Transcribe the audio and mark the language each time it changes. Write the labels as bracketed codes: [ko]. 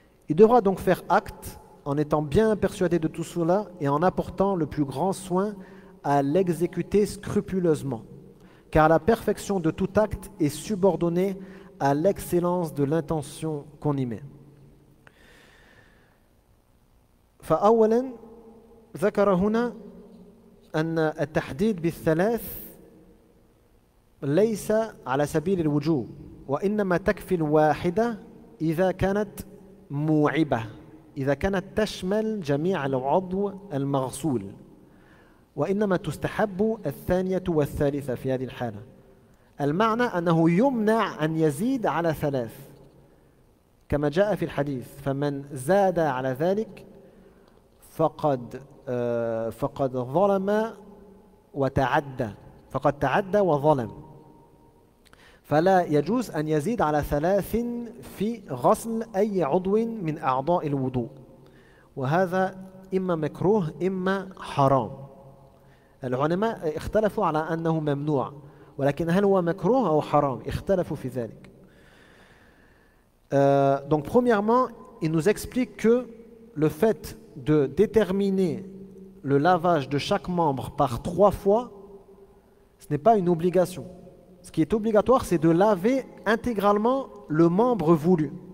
[fr] Il devra donc faire acte en étant bien persuadé de tout cela et en apportant le plus grand soin à l'exécuter scrupuleusement, car la perfection de tout acte est subordonnée à l'excellence de l'intention qu'on y met. [ar] فأولا ذكر هنا أن التحديد بالثلاث ليس على سبيل الوجوب، وإنما تكفي الواحدة إذا كانت موعبة، إذا كانت تشمل جميع العضو المغسول، وإنما تستحب الثانية والثالثة في هذه الحالة. المعنى أنه يمنع أن يزيد على 3 كما جاء في الحديث، فمن زاد على ذلك فقد ظلم وتعدى، فقد تعدى وظلم. فلا يجوز أن يزيد على 3 في غسل أي عضو من أعضاء الوضوء، وهذا إما مكروه إما حرام. العلماء اختلفوا على أنه ممنوع، ولكن هل هو مكروه أو حرام؟ اختلفوا في ذلك. [fr] Donc premièrement, il nous explique que le fait de déterminer le lavage de chaque membre par 3 fois, ce n'est pas une obligation. Ce qui est obligatoire, c'est de laver intégralement le membre voulu.